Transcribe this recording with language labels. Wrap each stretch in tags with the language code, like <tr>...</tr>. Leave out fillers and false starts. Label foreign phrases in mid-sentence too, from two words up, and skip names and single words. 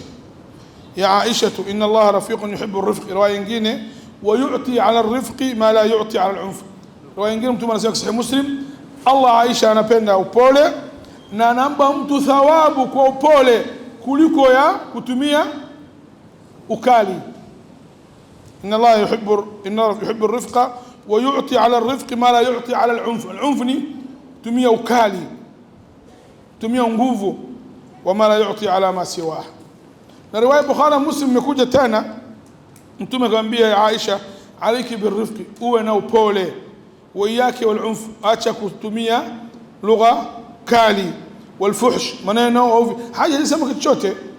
<ar>يا عائشة، إن الله رفيق يحب الرفق.</ar> <sw>Riwaya nyingine,</sw> <ar>ويعطي على الرفق ما لا يعطي على العنف.</ar> <sw>Riwaya nyingine Mtume anasema Sahih Muslim, Allah Aisha anapenda upole na anampa mtu thawabu kwa upole kuliko ya kutumia ukali.</sw> <ar>إن الله يحب الرفق ويعطي على الرفق ما لا يعطي على العنف. Al-'unf</ar> <sw>ni tumia ukali, tumia nguvu,</sw> <ar>وما لا يعطي على ما سواه.</ar> <sw>Na riwaya Bukhari Muslim imekuja tena, Mtume akamwambia Aisha,</sw> <ar>عليك بالرفق,</ar> <sw>uwe na upole,</sw> <ar>وإياك والعنف,</ar> <sw>acha kutumia lugha kali, walfuhsh, maneno au haja isema kitu chochote.</sw>